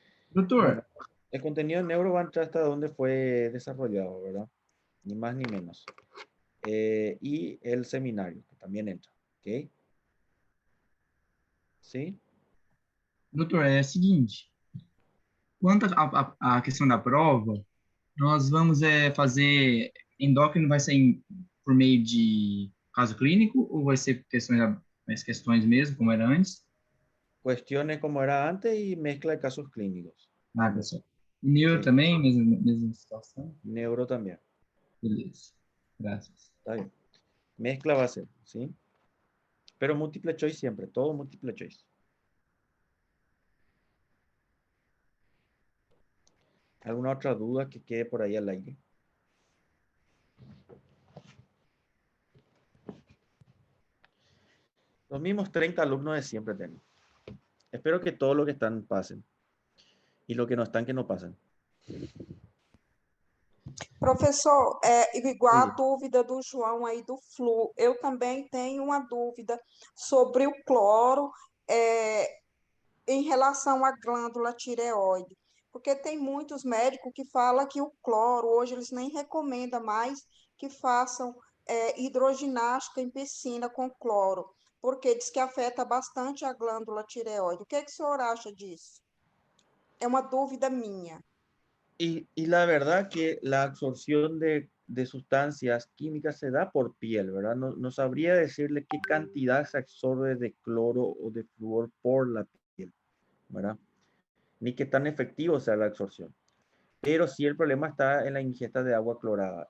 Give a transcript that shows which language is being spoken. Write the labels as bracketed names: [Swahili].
[Portuguese] Doutor, [Spanish] Bueno, el contenido en neuro va a entrar hasta donde fue desarrollado, ¿verdad? Ni más ni menos. Y el seminario, que también entra, ¿ok? ¿Sí? [Portuguese] doutor, é o seguinte, quanto à questão da prova, nós vamos fazer endócrino vai ser por meio de caso clínico ou vai ser mais questões mesmo, como era antes? [Spanish] Cuestiones como era antes y mezcla de casos clínicos. [Portuguese] Ah, pessoal. E neuro [Spanish] Sí. [Portuguese] também, mesma situação? [Spanish] Neuro también. [Portuguese] Beleza. Graças. [Spanish] Está bien. Mezcla va a ser, ¿sí? Pero múltiple choice siempre, todo múltiple choice. ¿Alguna otra duda que quede por ahí al aire? Los mismos 30 alumnos de siempre tenemos. Espero que todos los que están pasen. Y los que no están, que no pasen. [Portuguese] Professor, igual a [Spanish] Sí. [Portuguese] dúvida do João aí do flu, eu também tenho uma dúvida sobre o cloro em relação à glândula tireoide, porque tem muitos médicos que falam que o cloro, hoje eles nem recomendam mais que façam hidroginástica em piscina com cloro, porque diz que afeta bastante a glândula tireoide. O que o senhor acha disso? É uma dúvida minha. [Spanish] Y la verdad que la absorción de sustancias químicas se da por piel, ¿verdad? No sabría decirle qué cantidad se absorbe de cloro o de flúor por la piel, ¿verdad? Ni qué tan efectivo sea la absorción. Pero sí el problema está en la ingesta de agua clorada.